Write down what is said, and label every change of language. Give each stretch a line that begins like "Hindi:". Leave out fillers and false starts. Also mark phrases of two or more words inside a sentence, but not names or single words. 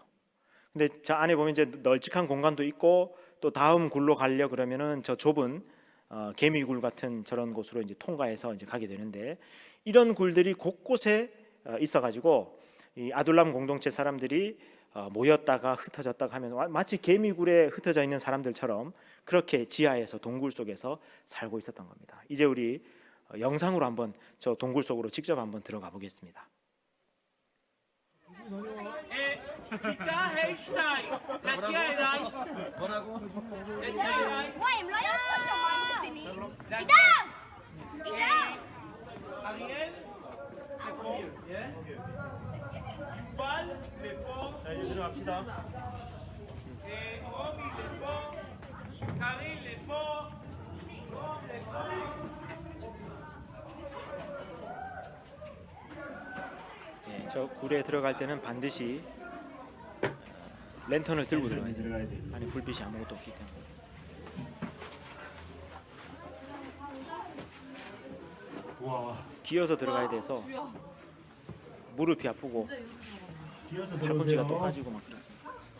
Korean: 근데 저 안에 보면 이제 널찍한 공간도 있고 또 다음 굴로 가려 그러면은 저 좁은 개미굴 같은 저런 곳으로 이제 통과해서 이제 가게 되는데, 이런 굴들이 곳곳에 있어가지고 이 아둘람 공동체 사람들이 모였다가 흩어졌다가 하면 마치 개미굴에 흩어져 있는 사람들처럼 그렇게 지하에서 동굴 속에서 살고 있었던 겁니다. 이제 우리 영상으로 한번 저 동굴 속으로 직접 한번 들어가 보겠습니다.
Hebrew: כיתה ה'2, להגיע אליי. להגיע אליי. וואי, הם לא יעברו שם, מה הם רציניים? עידן! עידן! אריאל, לפה. יובל, לפה.
Korean: 자, 이제 들어갑시다.
Hebrew: רומי, לפה. קארין, לפה. רום, לפה.
Korean: 예, 저 굴에 들어갈 때는 반드시 랜턴을 들고 들어가야 돼요. 안에 불빛이 아무것도 없기 때문에. 기어서 들어가야 돼서 무릎이 아프고 팔꿈치가 또 까지고 막 그렇습니다.